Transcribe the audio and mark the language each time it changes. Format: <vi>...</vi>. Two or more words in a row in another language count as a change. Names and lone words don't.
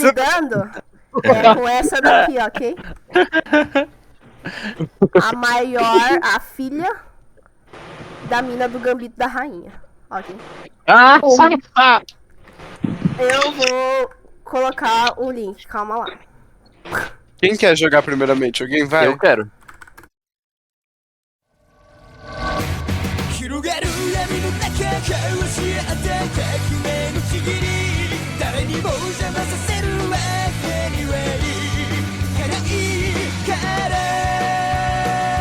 <pt>lidando é com essa daqui, ok? A maior, a filha da mina do Gambito da Rainha, ok? Ah! Eu vou colocar o link, calma lá. Quem quer jogar primeiramente? Alguém vai? Eu quero.</pt> <ja>広がる闇の中交わし合って革命のちぎり誰にも邪魔させるわけにはいかないから</ja>